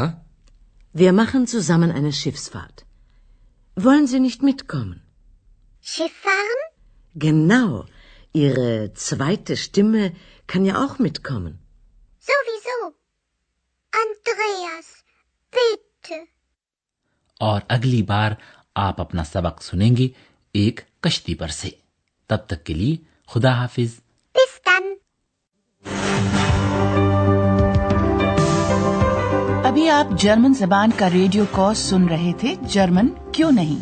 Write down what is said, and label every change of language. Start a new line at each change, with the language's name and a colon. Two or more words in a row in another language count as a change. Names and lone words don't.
German: Wir machen zusammen eine Schiffsfahrt. Wollen Sie nicht mitkommen? Schiff fahren? Genau. Ihre zweite Stimme kann ja auch mitkommen. Sowieso. Andreas, bitte.
Urdu: اور اگلی بار آپ اپنا سبق سنیں گے ایک کشتی پر سے. تب تک کے لیے خدا حافظ.
German: Bis dann.
Urdu: ابھی آپ جرمن زبان کا
English: radio course
Urdu: سن رہے تھے جرمن کیوں نہیں.